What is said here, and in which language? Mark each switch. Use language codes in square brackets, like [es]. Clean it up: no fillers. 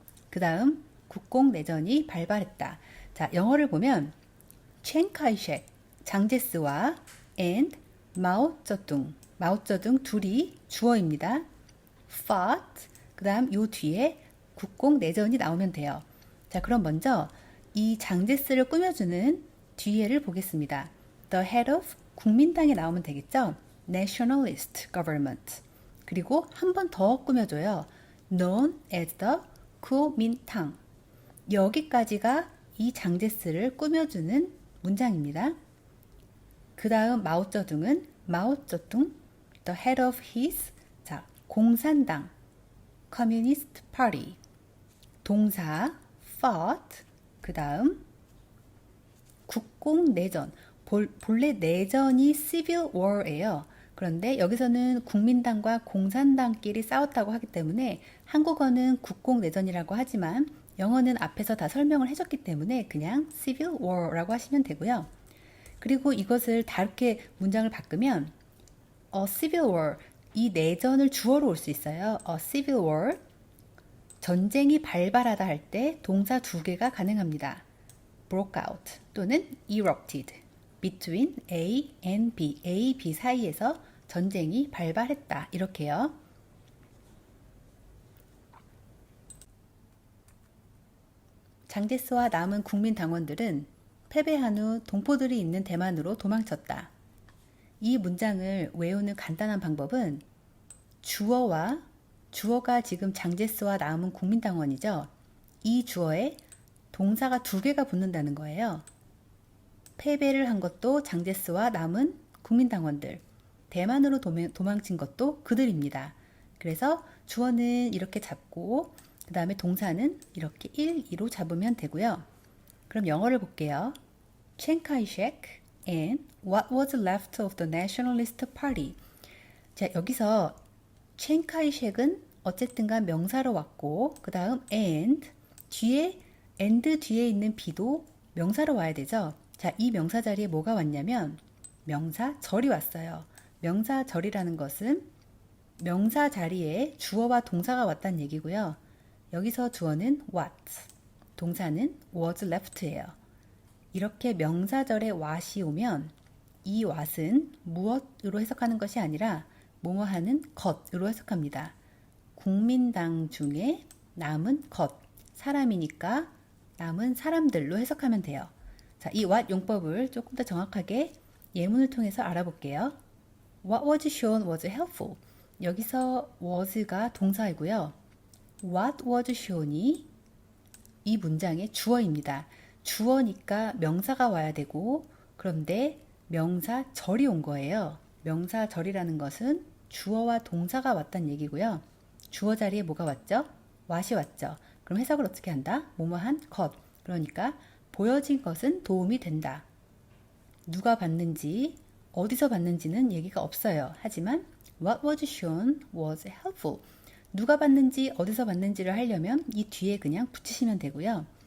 [ko] 그 다음 국공내전이 발발했다. 자, 영어를 보면 첸 카이셰, 장제스와 and 마오쩌둥 둘이 주어입니다. fought, 그 다음 요 뒤에 국공내전이 나오면 돼요. 자, 그럼 먼저 이 장제스를 꾸며주는 뒤에를 보겠습니다. [en] The head of [ko] 국민당에 나오면 되겠죠? [en] Nationalist government. [ko] 그리고 한 번 더 꾸며줘요. [en] Known as the Kuomintang. [ko] 여기까지가 이 장제스를 꾸며주는 문장입니다. 그 다음 마오쩌둥은 마오쩌둥, [en] the head of his, [ko] 자, 공산당, communist party, 동사, fought, 그 다음 국공내전, 본래 내전이 civil war예요. 그런데 여기서는 국민당과 공산당끼리 싸웠다고 하기 때문에 한국어는 국공내전이라고 하지만 영어는 앞에서 다 설명을 해줬기 때문에 그냥 civil war라고 하시면 되고요. 그리고 이것을 다르게 문장을 바꾸면 civil war, 이 내전을 주어로 올 수 있어요. civil war, 전쟁이 발발하다 할 때 동사 두 개가 가능합니다. [en] broke out [ko] 또는 [en] erupted, between A and B, [ko] A, B 사이에서 전쟁이 발발했다. 이렇게요. 장제스와 남은 국민당원들은 패배한 후 동포들이 있는 대만으로 도망쳤다. 이 문장을 외우는 간단한 방법은 주어가 지금 장제스와 남은 국민당원이죠. 이 주어에 동사가 두 개가 붙는다는 거예요. 패배를 한 것도 장제스와 남은 국민당원들, 대만으로 도망친 것도 그들입니다. 그래서 주어는 이렇게 잡고 그 다음에 동사는 이렇게 1, 2로 잡으면 되고요. 그럼 영어를 볼게요. [en] Chiang Kai-shek and what was left of the Nationalist Party. [ko] 자, 여기서 Chiang Kai-shek은 어쨌든간 명사로 왔고 그 다음 and 뒤에 있는 B도 명사로 와야 되죠. 자, 이 명사 자리에 뭐가 왔냐면 명사절이 왔어요. 명사절이라는 것은 명사 자리에 주어와 동사가 왔다는 얘기고요. 여기서 주어는 what, 동사는 was left예요. 이렇게 명사절에 what이 오면 이 what은 무엇으로 해석하는 것이 아니라 뭐뭐 하는 것으로 해석합니다. 국민당 중에 남은 것, 사람이니까 남은 사람들로 해석하면 돼요. 자, 이 what 용법을 조금 더 정확하게 예문을 통해서 알아볼게요. [en] What was shown was helpful. [ko] 여기서 was가 동사이고요. What was shown이 이 문장의 주어입니다. 주어니까 명사가 와야 되고 그런데 명사절이 온 거예요. 명사절이라는 것은 주어와 동사가 왔다는 얘기고요. 주어 자리에 뭐가 왔죠? what이 왔죠. 그럼 해석을 어떻게 한다? 뭐뭐한 것. 그러니까 보여진 것은 도움이 된다. 누가 봤는지, 어디서 봤는지는 얘기가 없어요. 하지만 [en] what was shown was helpful. [ko] 누가 봤는지, 어디서 봤는지를 하려면 이 뒤에 그냥 붙이시면 되고요.